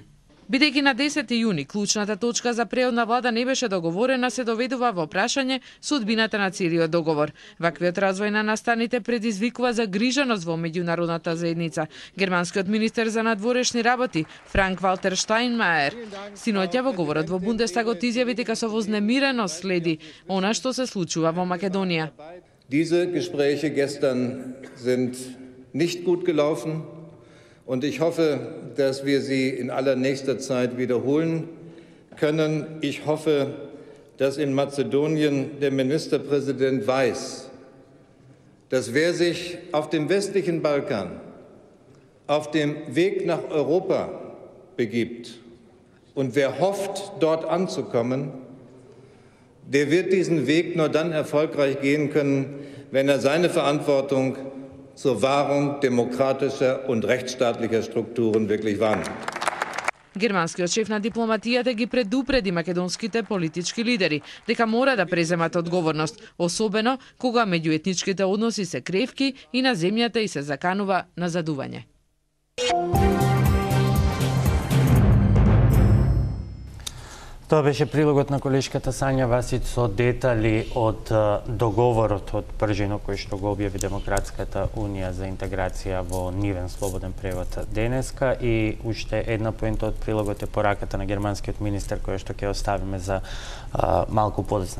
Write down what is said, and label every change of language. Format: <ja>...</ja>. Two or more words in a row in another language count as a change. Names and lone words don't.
<mk>Бидејќи на 10 јуни клучната точка за преодна влада не беше договорена, се доведува во прашање судбината на целиот договор. Ваквиот развој на настаните предизвикува загриженост во меѓународната заедница. Германскиот министер за надворешни работи Франк Валтер Штајнмаер синоќа во говорот во Бундестагот изјави дека со вознемиреност следи она што се случува во Македонија.</mk> <de>Diese Gespräche gestern sind nicht gut gelaufen. Und ich hoffe, dass wir sie in allernächster Zeit wiederholen können. Ich hoffe, dass in Mazedonien der Ministerpräsident weiß, dass wer sich auf dem westlichen Balkan auf dem Weg nach Europa begibt und wer hofft, dort anzukommen, der wird diesen Weg nur dann erfolgreich gehen können, wenn er seine Verantwortung zur Wahrung demokratischer und rechtsstaatlicher Strukturen wirklich wahrnimmt.</de> <mk>Германскиот шеф на дипломатијата ги предупреди македонските политички лидери дека мора да преземат одговорност, особено кога меѓуетничките односи се кревки и на земјата и се заканува назадување. Тоа беше прилогот на колешката Сања Васич со детали од договорот од Пржино кој што го објави Демократската унија за интеграција во нивен слободен превод денеска, и уште една поента од прилогот е пораката на германскиот министер која што ќе оставиме за малку подесна.</mk>